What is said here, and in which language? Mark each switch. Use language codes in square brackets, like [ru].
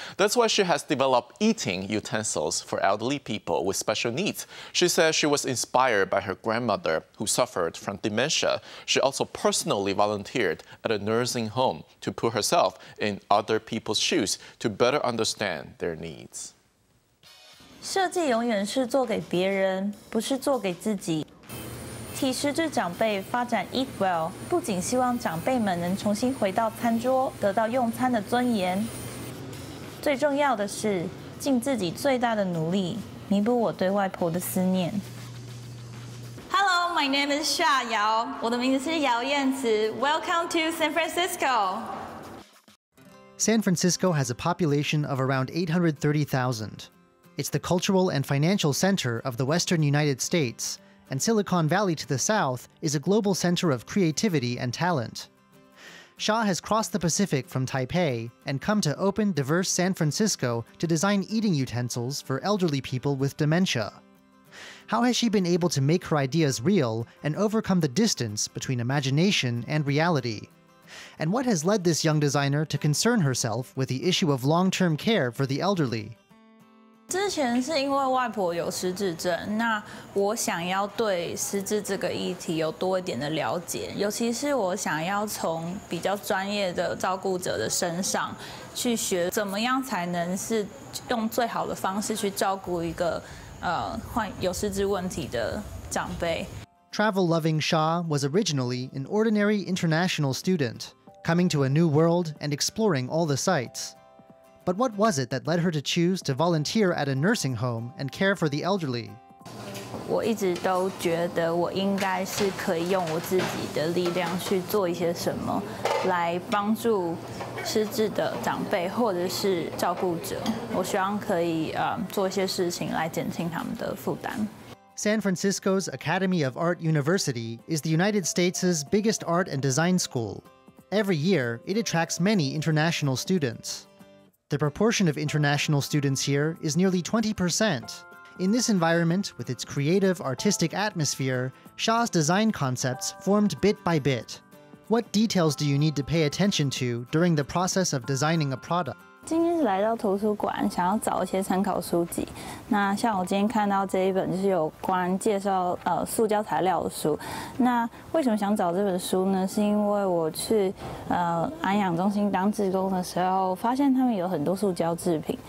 [en] That's why she has developed eating utensils for elderly people with special needs. She says she was inspired by her grandmother who suffered from dementia. She also personally volunteered at a nursing home to put herself in other people's shoes to better understand their needs. [zh] 设计永远是做给别人，不是做给自己。替失智长辈发展 Eat Well， 不仅希望长辈们能重新回到餐桌，得到用餐的尊严，最重要的是尽自己最大的努力，弥补我对外婆的思念。 [en] Hello, my name is Sha Yao， [zh] 我的名字是姚燕慈。 [en] Welcome to San Francisco. San Francisco has a population of around 830,000. It's the cultural and financial center of the western United States, and Silicon Valley to the south is a global center of creativity and talent. Sha has crossed the Pacific from Taipei and come to open, diverse San Francisco to design eating utensils for elderly people with dementia. How has she been able to make her ideas real and overcome the distance between imagination and reality? And what has led this young designer to concern herself with the issue of long-term care for the elderly? [zh] 之前是因为外婆有失智症，那我想要对失智这个议题有多一点的了解，尤其是我想要从比较专业的照顾者的身上去学，怎么样才能是用最好的方式去照顾一个患有失智问题的长辈。 [en] Travel-loving Sha was originally an ordinary international student, coming to a new world and exploring all the sights. But what was it that led her to choose to volunteer at a nursing home and care for the elderly? [zh] 我一直都觉得我应该是可以用我自己的力量去做一些什么，来帮助失智的长辈或者是照顾者。我希望可以做一些事情来减轻他们的负担。 [en] San Francisco's Academy of Art University is the United States' biggest art and design school. Every year, it attracts many international students. The proportion of international students here is nearly 20%. In this environment, with its creative, artistic atmosphere, Sha's design concepts formed bit by bit. What details do you need to pay attention to during the process of designing a product? [zh] 今天是来到图书馆，想要找一些参考书籍。那像我今天看到这一本就是有关介绍塑胶材料的书。那为什么想找这本书呢？是因为我去安养中心当志工的时候，发现他们有很多塑胶制品。